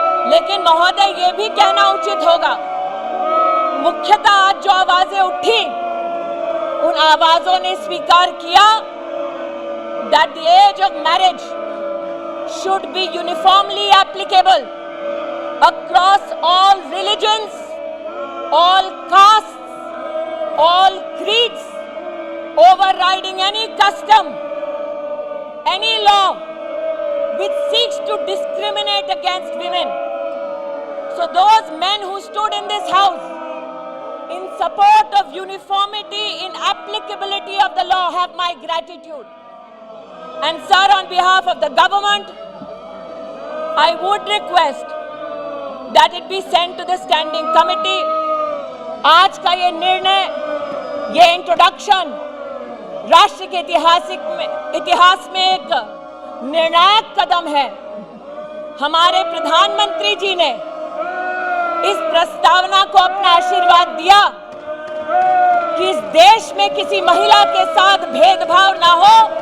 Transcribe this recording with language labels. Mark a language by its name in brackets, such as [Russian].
[Hindi] लेकिन महोदय, ये भी कहना उचित होगा, मुख्यतः आज जो आवाजें उठी, उन आवाजों ने स्वीकार किया [English] that the age of marriage should be uniformly applicable across all religions, all castes, all creeds, or overriding any custom, any law which seeks to discriminate against women. So those men who stood in this house in support of uniformity in applicability of the law have my gratitude. And sir, on behalf of the government, I would request that it be sent to the standing committee. [Hindi] आज का ये निर्णय, ये introduction राष्ट्र के इतिहास में एक निर्णायक कदम है। हमारे प्रधानमंत्री जी ने इस प्रस्तावना को अपना आशीर्वाद दिया कि इस देश में किसी महिला के साथ भेदभाव ना हो।